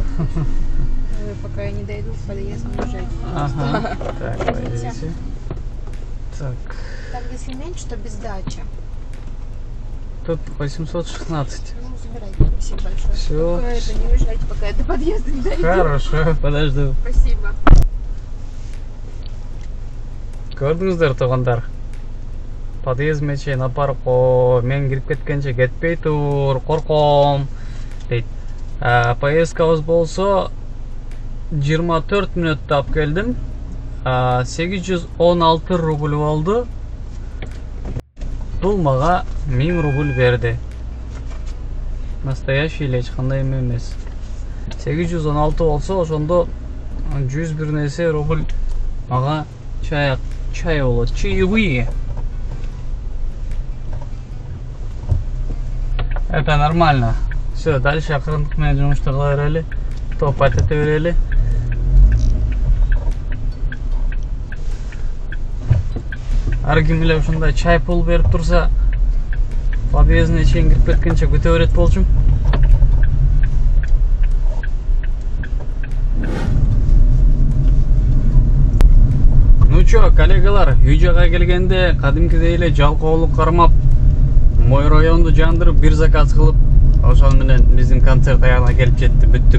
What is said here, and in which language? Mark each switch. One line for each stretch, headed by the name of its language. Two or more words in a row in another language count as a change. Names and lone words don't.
Russian: Пока я не дойду в подъезд, не уезжайте. Ага. Так, пойдите. Так. Там, если меньше, то без дачи. Тут 816. Ну, забирайте. Спасибо большое. Всё. Только это, не уезжайте, пока я до подъезда не дойду. Хорошо, подожду. Спасибо.
Kyrgyz: Көрдүңүздөр туугандар. Подъездме чейин апарып кой, мен кирип кеткенче кетпей тур, корком дейт. Поездкабыз болсо 24 мүнөттө алып келдим. 816 рубль болду. Бул мага 1000 рубль берди. Настоящий эле эч кандай эмес. 816 болсо ошондо 101 нерсе рубль мага чай болот, чаевые.
Russian: Это нормально. Все, дальше
Kyrgyz: акырындык менен жумушту кыла берели. Топать эте берели. Ар ким эле ушундай чай пул берип турса, подъездине чейин кирип кеткенче күтө берет болчумун.
Russian: Ну чё,
Kyrgyz: коллегалар, үй жака келгенде кадимкидей эле жалкоолук кармап, мой районду жандырып бир заказ кылып, ошол менен биздин концерт аягына келип жетти, бүттүк.